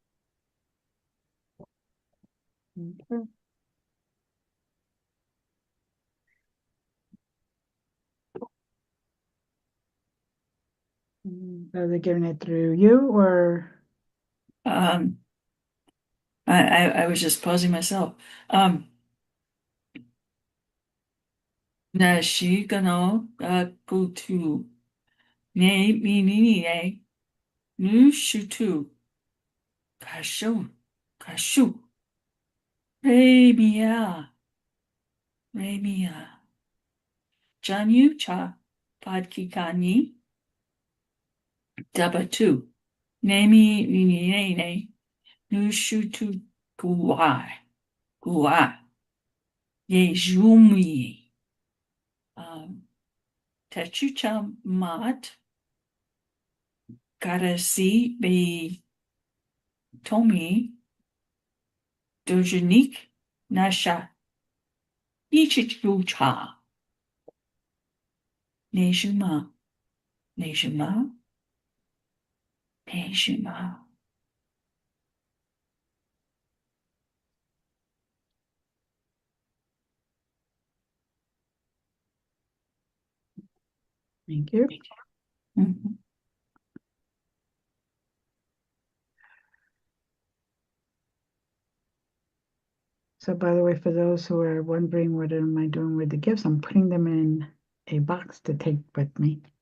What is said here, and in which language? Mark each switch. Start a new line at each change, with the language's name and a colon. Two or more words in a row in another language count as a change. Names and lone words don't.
English: Okay. Are they giving it through you or? Um, I was just pausing myself. Na shi gano go to ne mi ni ne nu shutu kashu kashu re mia re mia janyu cha padkikani dabatu ne mi ni ne nu shutu guai guai ye jumi techucha mat karasi be tomi dojanik nasha ichichucha nejuma nejuma nejuma. Thank you. Mhm. So by the way, for those who are wondering what am I doing with the gifts, I'm putting them in a box to take with me.